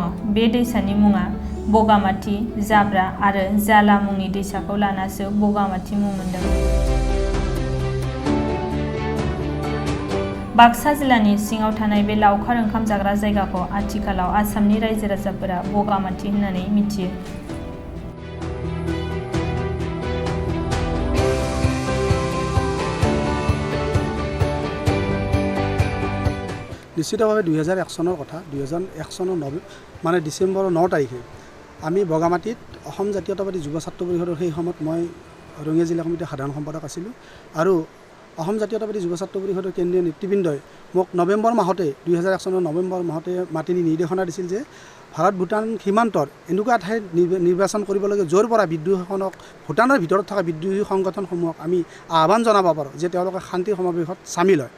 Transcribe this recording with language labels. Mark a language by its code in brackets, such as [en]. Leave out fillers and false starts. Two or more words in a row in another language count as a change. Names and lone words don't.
[brx] बे दैसानि मुङा बगामाथि, जाब्रा आरो जाला मुंनि दैसाखौ लानासो बगामाथि मुं मोनदों। बाक्सा जिल्लानि सिङाव थानाय बे लावखार ओंखाम जाग्रा जायगाखौ आथिखालाव आसामनि रायजो राजाफोरा बगामाथि होननानै मिथियो। [as] নিশ্চিতভাৱে 2001 চনৰ কথা। 2001 চনৰ মানে ডিচেম্বৰৰ 9 তাৰিখে আমি বগামাটিত অসম জাতীয়তাবাদী যুৱ ছাত্ৰ পৰিষদৰ সেই সময়ত মই ৰঙিয়া জিলা কমিটিৰ সাধাৰণ সম্পাদক আছিলোঁ আৰু অসম জাতীয়তাবাদী যুৱ ছাত্ৰ পৰিষদৰ কেন্দ্ৰীয় নেতৃবৃন্দই মোক নৱেম্বৰ মাহতে 2001 চনৰ নৱেম্বৰ মাহতে মাতি নিৰ্দেশনা দিছিল যে ভাৰত ভূটান সীমান্তৰ এনেকুৱা ঠাইত নিৰ্বাচন কৰিব লাগে য'ৰ পৰা বিদ্ৰোহীসকলক ভূটানৰ ভিতৰত থকা বিদ্ৰোহী সংগঠনসমূহক আমি আহ্বান জনাব পাৰোঁ যে তেওঁলোকে শান্তি সমাৱেশত চামিল হয়।